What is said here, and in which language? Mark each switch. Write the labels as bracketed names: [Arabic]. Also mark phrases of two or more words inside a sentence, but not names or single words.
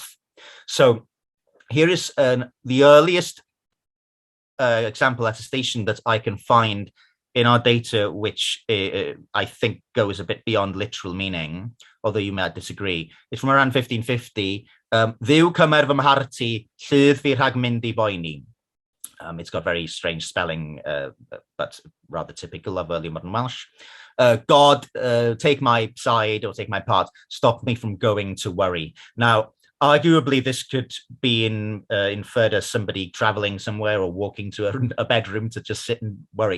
[English] So here is the earliest example attestation that I can find in our data, which I think goes a bit beyond literal meaning, although you might disagree. It's from around 1550. [Welsh] Dduw cymer fy mharti, llydd fi rhag mynd I boeni. [English] It's got very strange spelling, but rather typical of early modern Welsh. God, take my side or take my part, stop me from going to worry. Now, arguably, this could be inferred as somebody traveling somewhere or walking to a bedroom to just sit and worry.